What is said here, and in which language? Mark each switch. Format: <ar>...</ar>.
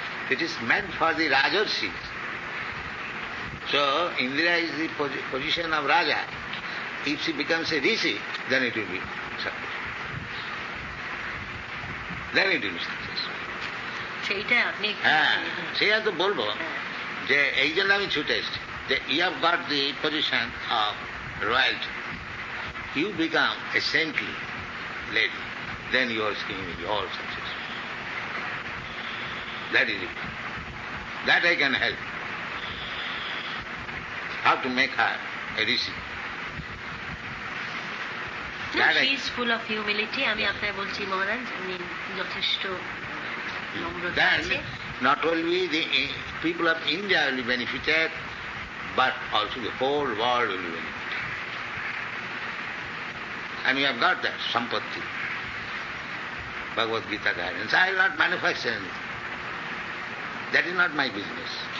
<en>It is meant for the rajarsis. So Indra is the position of Raja. If she becomes a rishi, then it will be successful. Then it will be successful.</en> <bn>সেইটা আপনি একটু- হ্যাঁ, সেটা তো বলবো হ্যাঁ। যে এই জন্য আমি ছুটে এসেছি, যে</bn> <en>You have got the position of royalty, you become a saintly lady, then your scheme is all successful. That is it, that I can help. How to make her a rishi. She is full of humility.</en> <bn>আমি আপনাকে বলছি মহারাজ, উনি যথেষ্ট নম্রতা আছে।</bn> <en>Then not only the people of India will be benefited, but also the whole world will be benefited. And we have got that sampatti, Bhagavad Gita guidance. I will not manufacture anything. That is not my business.</en>